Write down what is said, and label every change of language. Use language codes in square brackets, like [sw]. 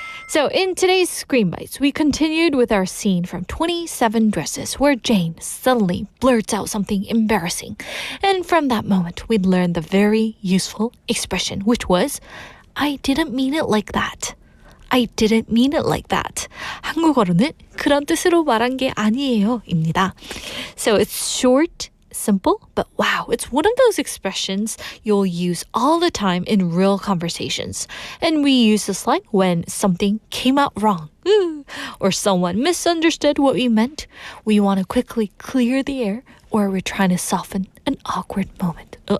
[en] So in today's Screen Bites, we continued with our scene from 27 Dresses where Jane suddenly blurts out something embarrassing. And from that moment, we'd learned the very useful expression, which was, I didn't mean it like that. I didn't mean it like that. [ko] 한국어로는 그런 뜻으로 말한 게 아니에요 입니다. [en] So it's short, simple, but wow, it's one of those expressions you'll use all the time in real conversations. And we use this line when something came out wrong. Or someone misunderstood what we meant. We want to quickly clear the air, or we're trying to soften an awkward moment.